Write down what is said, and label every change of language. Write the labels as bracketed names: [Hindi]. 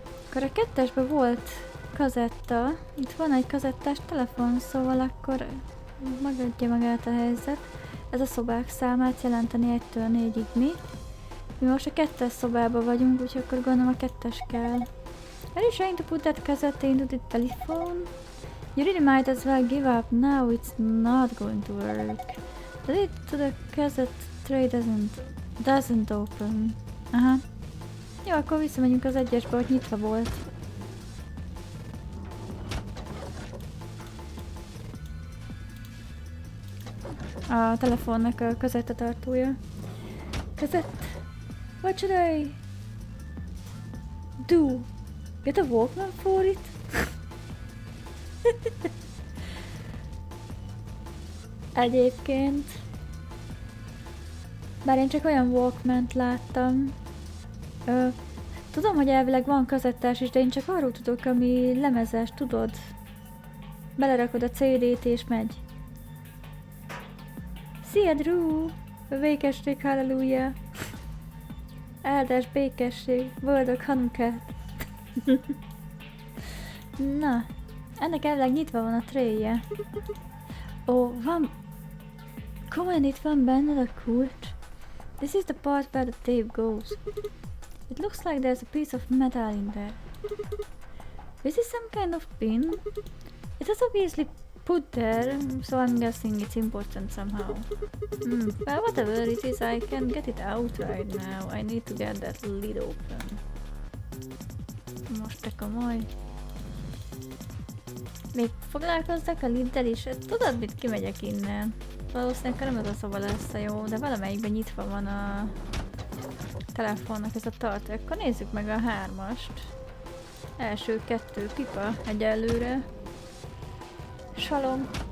[Hungarian] Akkor a 2-esben volt kazetta, itt van egy kazettás telefon, szóval akkor megadja magát a helyzet. Ez a szobák számát jelenteni 1-től 4-ig mi. Mi most a 2-es szobában vagyunk, úgyhogy akkor gondolom a 2-es kell. [English] Are you trying to put that cassette into the telephone? You really might as well give up now, it's not going to work. The lid to the cassette tray doesn't open. Aha. [Hungarian] Jó, akkor visszamegyünk az 1-esbe, hogy nyitva volt. A telefonnak a kazettatartója. [English] Kazett. What should I do? Get a Walkman for it? [Hungarian] Egyébként Bár én csak olyan Walkman-t láttam. Tudom, hogy elvileg van kazettás is, de én csak arról tudok, ami lemezes, tudod? Belerakod a CD-t és megy. Szia, Drew! Békesség, halleluja! Áldás, békesség, boldog Hanukát! Na, ennek elvileg nyitva van a tréje. Ó, van... Komolyan itt van benned a kulcs? [English] This is the part where the tape goes. It looks like there's a piece of metal in there. Is this some kind of pin? It was obviously put there, so I'm guessing it's important somehow. Well, whatever it is, I can get it out right now. I need to get that lid open. [Hungarian] Most te komoly. Még foglalkozzak a liddel is? Tudod mit, kimegyek innen. Valószínűleg nem ez a szoba lesz a jó, de valamelyikben nyitva van a telefonnak ez a tartó. Akkor nézzük meg a 3-ast. Első 2 pipa egyelőre. Salom.